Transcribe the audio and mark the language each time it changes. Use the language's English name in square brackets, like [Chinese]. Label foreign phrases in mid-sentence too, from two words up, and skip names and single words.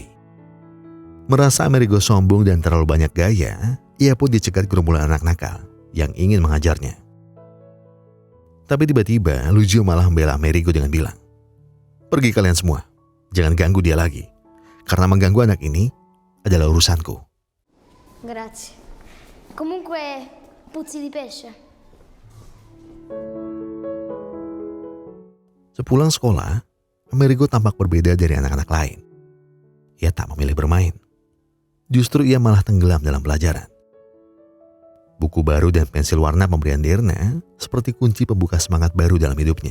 [Indonesian] Merasa Amerigo sombong dan terlalu banyak gaya, ia pun dicegat gerombolan anak nakal yang ingin mengajarnya. Tapi tiba-tiba Lucio malah membela Amerigo dengan bilang, pergi kalian semua, jangan ganggu dia lagi, karena mengganggu anak ini adalah urusanku. [Italian] Grazie. Comunque, puzzi di pesce. [Indonesian] Sepulang sekolah, Amerigo tampak berbeda dari anak-anak lain. Ia tak memilih bermain. Justru ia malah tenggelam dalam pelajaran. Buku baru dan pensil warna pemberian Dirna seperti kunci pembuka semangat baru dalam hidupnya.